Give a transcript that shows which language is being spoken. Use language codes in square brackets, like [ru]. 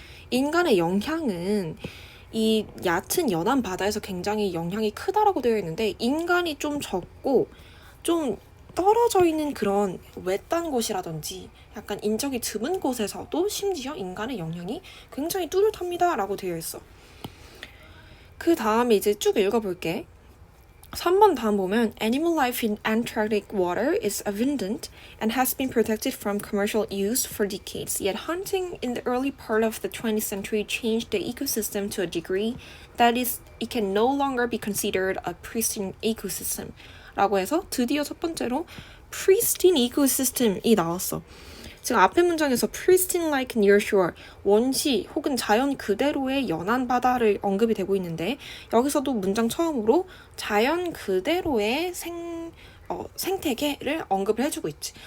[ko] 인간의 영향은 이 얕은 연안 바다에서 굉장히 영향이 크다라고 되어 있는데 인간이 좀 적고 좀 떨어져 있는 그런 외딴 곳이라든지 약간 인적이 드문 곳에서도 심지어 인간의 영향이 굉장히 뚜렷합니다 라고 되어 있어. 그 다음에 이제 쭉 읽어볼게. 3번 다음 보면 [en] Animal life in Antarctic water is abundant and has been protected from commercial use for decades. Yet hunting in the early part of the 20th century changed the ecosystem to a degree that it can no longer be considered a pristine ecosystem. [ko] 라고 해서 드디어 첫 번째로 pristine ecosystem이 나왔어. 지금 앞에 문장에서 [en] pristine like near shore, [ko] 원시 혹은 자연 그대로의 연안 바다를 언급이 되고 있는데 여기서도 문장 처음으로 자연 그대로의 생태계를 언급을 해주고 있지.